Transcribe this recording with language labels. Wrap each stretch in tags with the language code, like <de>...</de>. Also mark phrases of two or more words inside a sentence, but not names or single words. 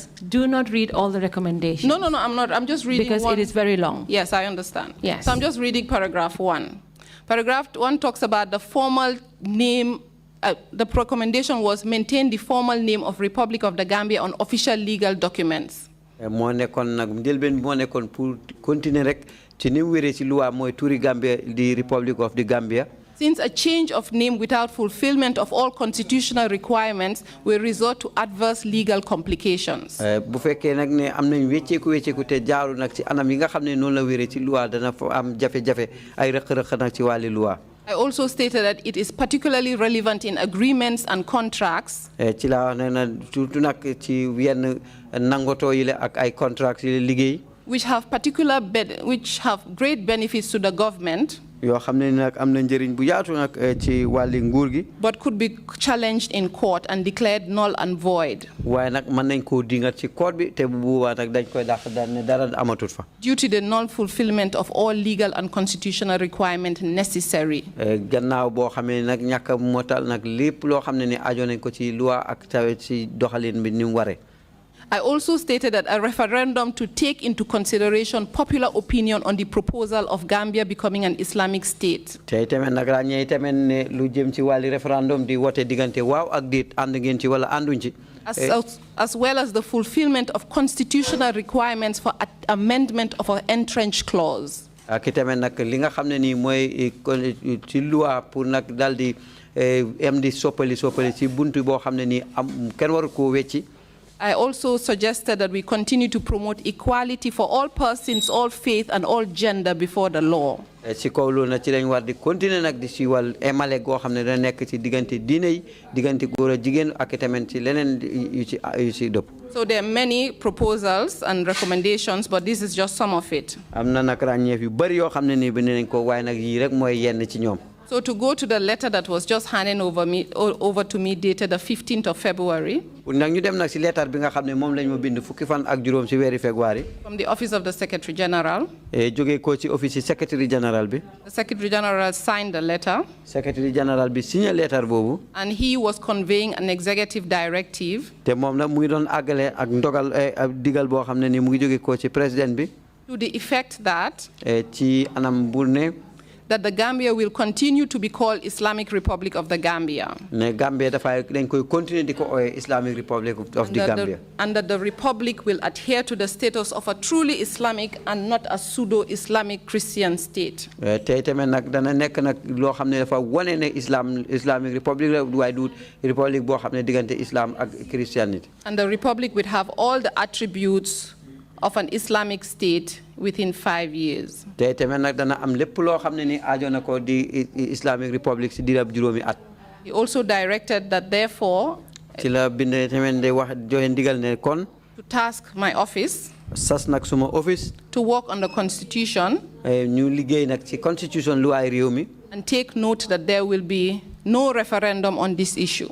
<en>Do not read all the recommendations. No, I'm not. I'm just reading because it is very long. Yes, I understand. Yes. So I'm just reading paragraph 1. Paragraph 1 talks about the formal name. The recommendation was maintain the formal name of Republic of the Gambia on official legal documents.</en> <wo>moo nekkoon nag njëlbeen moo nekkoon</wo> <fr>pour continuer</fr> <wo>rek ci ni mu wéree ci loi mooy turi Gambia di Republic of the Gambia.</wo> <en>Since a change of name without fulfillment of all constitutional requirements will resort to adverse legal complications.</en> <wo>bu fekkee nag ne am nañ wecceeku te jaaru nag ci anam yi nga xam ne noonu la wéree ci loi dana fa am jafe-jafe ay rëq-rëq nag ci wàlli loi.</wo> <en>I also stated that it is particularly relevant in agreements and contracts.</en> <wo>ci laa wax ne na surtout nag ci yenn nangotoo yi la ak ay contracts yi la liggéey.</wo> <en>which have great benefits to the government.</en> <wo>yoo xam ne nag am na njëriñ bu yaatu nag ci wàlli nguur gi.</wo> <en>but could be challenged in court and declared null and void.</en> <wo>waaye nag mën nañ koo dingat ci court bi te bu boobaa nag dañ koy dàq daal ne dara amatut fa.</wo> <en>due to the non-fulfillment of all legal and constitutional requirements necessary.</en> <wo>gannaaw boo xamee nag ñàkk a motal nag lépp loo xam ne ni aajo nañ ko ci loi ak tamit ci doxalin bi ni mu waree.</wo> <en>I also stated that a referendum to take into consideration popular opinion on the proposal of Gambia becoming an Islamic state.</en> <wo>te tamit nag ràññee tamit ne lu jëm ci wàlli référendum di wote diggante waaw ak déet ànd ngeen ci wala ànduñ ci.</wo> <en>as well as the fulfillment of constitutional requirements for amendment of an entrenched clause.</en> <wo>ak tamit nag li nga xam ne nii mooy ci loi pour nag daal di am di soppali ci buntu boo xam ne nii am kenn waru koo wecci.</wo> <en>I also suggested that we continue to promote equality for all persons, all faith, and all gender before the law.</en> <wo>ci kaw loolu nag ci lañ war di continuer nag di si wàll emale goo xam ne dana nekk ci diggante diine yi diggante góor ak jigéen ak tamit ci leneen yu ci dëpp.</wo> <en>So there are many proposals and recommendations, but this is just some of it.</en> <wo>am na nag ràññeef yu bëri yoo xam ne nii bind nañ ko waaye nag yii rek mooy yenn ci ñoom.</wo> <en>So to go to the letter that was just handed over to me dated the 15th of February.</en> <wo>nag ñu dem nag si lettre bi nga xam ne moom lañ ma bind fukki fan ak juróom si weeri février.</wo> <en>From the office of the Secretary General.</en> <wo>jógee ko ci</wo> <en>office Secretary General</en> <wo>bi.</wo> <en>The Secretary General signed the letter. Secretary General</en> <wo>bi signé lettre boobu.</wo> <en>And he was conveying an executive directive.</en> <wo>te moom nag mu ngi doon àggale ak ndogal digal boo xam ne ni mu ngi jógee ko ci président bi.</wo> <en>To the effect that.</en> <wo>ci anam bu ne.</wo> <en>that the Gambia will continue to be called Islamic Republic of the Gambia.</en> <wo>ne Gambia dafay dañ koy continuer di ko ooyee Islamic Republic of the Gambia.</wo> <en>And that the republic will adhere to the status of a truly Islamic and not a pseudo-Islamic Christian state.</en> <wo>te tamit nag dana nekk nag loo xam ne dafa wane ne Islamic Republic la waaye du republic boo xam ne diggante Islam ak Christianity.</wo> <en>And the republic would have all the attributes of an Islamic state within 5 years.</en> <wo>te tamit nag dana am lépp loo xam ne ni aajo na ko di Islamic Republic si diirab juróomi at.</wo> <en>He also directed that therefore.</en> <wo>ci la bind tamit de wax joxe ndigal ne kon.</wo> <en>to task my office.</en> <wo>sas nag suma office.</wo> <en>to work on the constitution.</en> <wo>ñu liggéey nag ci constitution lu ay réew mi.</wo> <en>and take note that there will be no referendum on this issue.</en>